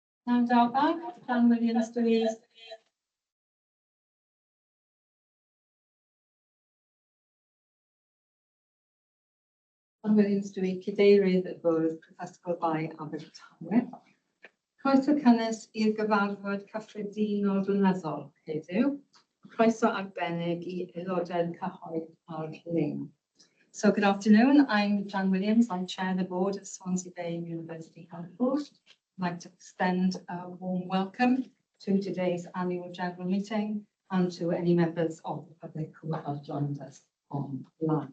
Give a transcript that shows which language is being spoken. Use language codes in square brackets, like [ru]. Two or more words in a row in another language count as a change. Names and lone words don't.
[en] And our bank, Dan Williams, please. [cy] Dan Williams, dwi cadeirydd y bwrdd prifysgol 2 Abertawe. Croeso cynnes i'r gyfarfod cyffredinol blynyddol heddiw. Croeso arbennig I aelodau'r cyhoedd a'r lein. [en] So good afternoon, I'm Jan Williams, I chair the board of Swansea Bay University Health Board. I'd like to extend a warm welcome to today's annual general meeting and to any members of the public who have joined us online.